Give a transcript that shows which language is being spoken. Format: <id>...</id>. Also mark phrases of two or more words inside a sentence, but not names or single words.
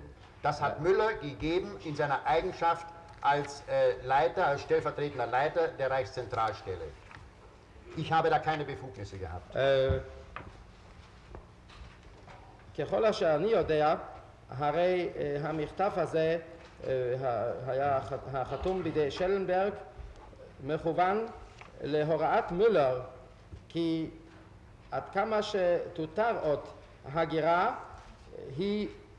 <de>Das hat Müller gegeben in seiner Eigenschaft als Leiter, als stellvertretender Leiter der Reichszentralstelle. Ich habe da keine Befugnisse gehabt.</de> <he>ככל שאני יודע, הרי המכתב הזה היה החתום בידי שלנברג, מכוון להוראת מולר, כי עד כמה שתותר עוד הגירה, היא</he>